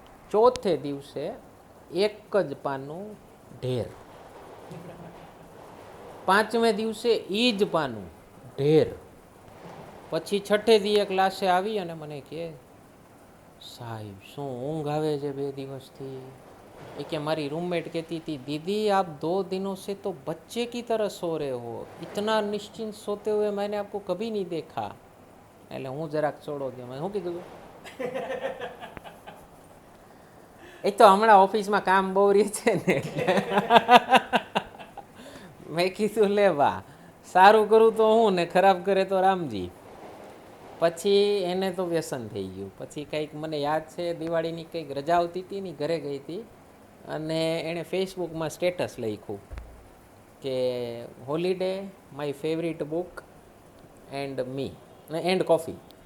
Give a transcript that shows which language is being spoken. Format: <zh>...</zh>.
<gu>તો ચોથે દિવસે એક જ પાનું ઢેર, 5મે દિવસે ઈ જ પાનું ઢેર. પછી 6ઠે દી ક્લાસે આવી અને મને કહે સાહેબ શું ઊંઘ આવે છે 2 દિવસથી. એ કે મારી</gu> <hi>रूममेट कहती थी दीदी आप 2 दिनों से तो बच्चे की तरह सो रहे हो, इतना निश्चिंत सोते हुए मैंने आपको कभी नहीं देखा.</hi> <gu>એટલે હું જરાક છોડો દઉં. મેં શું કીધું, એ તો હમણાં ઓફિસમાં કામ બહુ રહે છે ને એટલે. મેં કીધું લે વાહ, સારું કરું તો હું ને ખરાબ કરે તો રામજી. પછી એને તો વ્યસન થઈ ગયું. પછી કંઈક મને યાદ છે દિવાળીની કંઈક રજા આવતી હતી ને, ઘરે ગઈ હતી અને એણે ફેસબુકમાં સ્ટેટસ લખ્યું કે</gu> <en>Holiday my favourite book and me and coffee.</en>